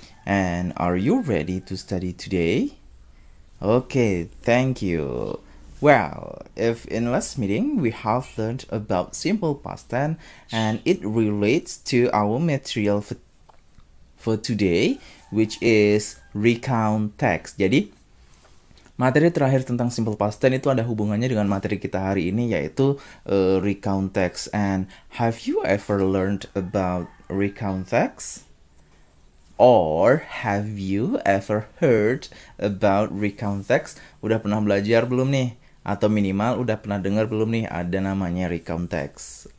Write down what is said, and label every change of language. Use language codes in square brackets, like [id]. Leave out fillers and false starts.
[en] And are you ready to study today? Okay, thank you. Well, if in last meeting we have learned about simple past tense and it relates to our material for today, which is recount text. [id] Jadi, materi terakhir tentang simple past tense itu ada hubungannya dengan materi kita hari ini, yaitu recount text. [en] And have you ever learned about recount text? Or have you ever heard about recount text? [id] Udah pernah belajar belum nih? Atau minimal udah pernah dengar belum nih ada namanya recount text?